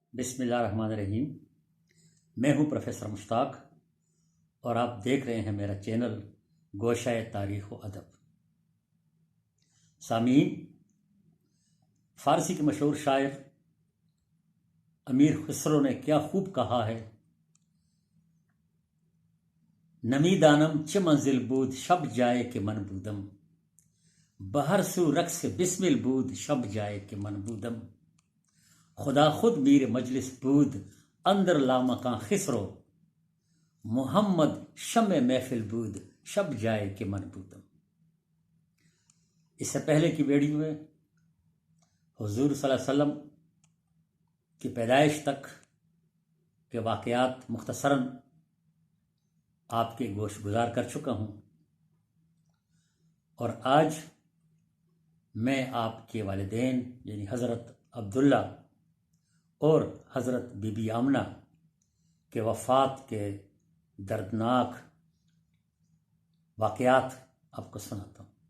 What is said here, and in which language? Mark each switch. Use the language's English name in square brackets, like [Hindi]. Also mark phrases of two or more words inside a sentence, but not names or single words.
[Arabic] بسم اللہ الرحمن الرحیم۔ [Urdu] میں ہوں پروفیسر مشتاق اور آپ دیکھ رہے ہیں میرا چینل گوشہ تاریخ و ادب۔ سامعین، فارسی کے مشہور شاعر امیر خسرو نے کیا خوب کہا ہے: [Persian] نمی دانم چه منزل بود شب جائے کہ من بودم، بہر سو رقص بسمل بود شب جائے کہ من بودم، خدا خود میر مجلس بود اندر لامکاں خسرو، محمد شمع محفل بود شب جائے کہ من بودم۔ [Urdu] اس سے پہلے کی ویڈیو میں حضور صلی اللہ علیہ وسلم کی پیدائش تک کے واقعات مختصراً آپ کے گوش گزار کر چکا ہوں، اور آج میں آپ کے والدین یعنی حضرت عبداللہ اور حضرت بی بی آمنہ کے وفات کے دردناک واقعات آپ کو سناتا ہوں۔